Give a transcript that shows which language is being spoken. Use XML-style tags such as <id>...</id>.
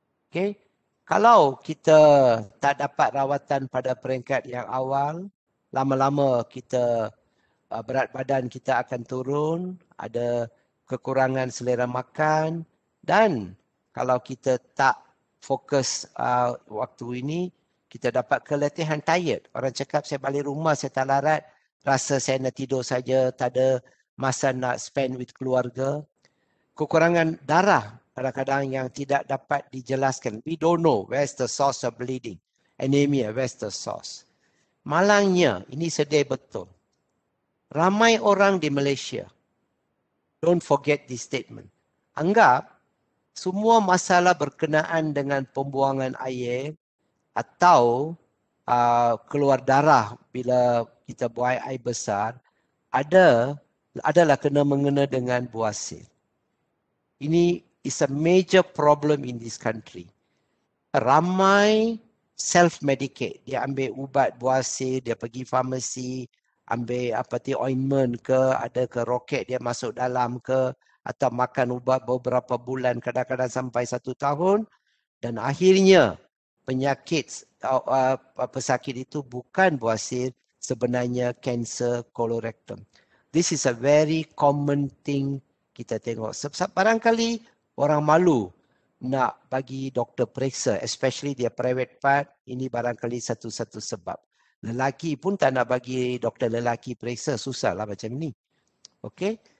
<ms>Okay, kalau kita tak dapat rawatan pada peringkat yang awal, lama-lama kita berat badan kita akan turun, ada kekurangan selera makan dan kalau kita tak fokus waktu ini, kita dapat keletihan, tired. Orang cakap saya balik rumah, saya tak larat, rasa saya nak tidur saja, tak ada masa nak</ms> <en>spend with</en> <ms>keluarga. Kekurangan darah kadang-kadang yang tidak dapat dijelaskan.</ms> <en>We don't know where's the source of bleeding. Anemia, where's the source.</en> <ms>Malangnya, ini sedih betul. Ramai orang di Malaysia,</ms> <en>don't forget this statement,</en> <ms>anggap semua masalah berkenaan dengan pembuangan air atau keluar darah bila kita buang air besar adalah kena mengena dengan buasir. Ini</ms> <en>is a major problem in this country.</en> <ms>Ramai self-medicate. Dia ambil ubat buasir, dia pergi farmasi, ambil ointment ke, ada ke roket dia masuk dalam ke, atau makan ubat beberapa bulan, kadang-kadang sampai 1 tahun, dan akhirnya penyakit pesakit itu bukan buasir, sebenarnya kanser kolorektum.</ms> <en>This is a very common thing</en> <ms>kita tengok. Sebab barangkali orang malu nak bagi doktor periksa, especially dia private part, ini barangkali satu-satu sebab. Lelaki pun tak nak bagi doktor lelaki periksa, susahlah macam ni. Okey?</ms>